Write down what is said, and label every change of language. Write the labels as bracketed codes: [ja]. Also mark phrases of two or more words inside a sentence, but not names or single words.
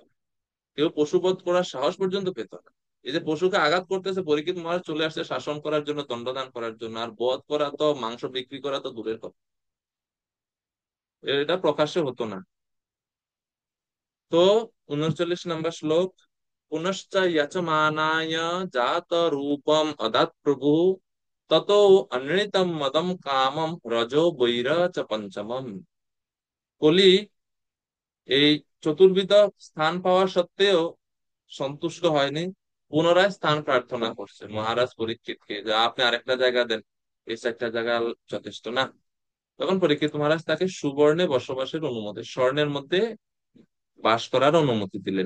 [bn] কেউ পশুবধ করার সাহস পর্যন্ত পেত না। এই যে পশুকে আঘাত করতেছে, পরীক্ষিত মহারাজ চলে আসছে শাসন করার জন্য, দণ্ডদান করার জন্য, আর বধ করা তো, মাংস বিক্রি করা তো দূরের কথা, এটা প্রকাশ্যে হতো না। তো 39 নম্বর শ্লোক, [sa] পুনশ্চ যচমানায় জাত রূপম অদাত প্রভু ততো অনৃতম মদম কামম রজো বৈর চ পঞ্চমম। [bn] কলি এই চতুর্বিধ স্থান পাওয়া সত্ত্বেও সন্তুষ্ট হয়নি, পুনরায় স্থান প্রার্থনা করছে মহারাজ পরীক্ষিতকে, যে আপনি আরেকটা জায়গা দেন, এই 4টা জায়গা যথেষ্ট না। তখন পরীক্ষিত মহারাজ তাকে সুবর্ণে বসবাসের অনুমতি, স্বর্ণের মধ্যে বাস করার অনুমতি দিলেন।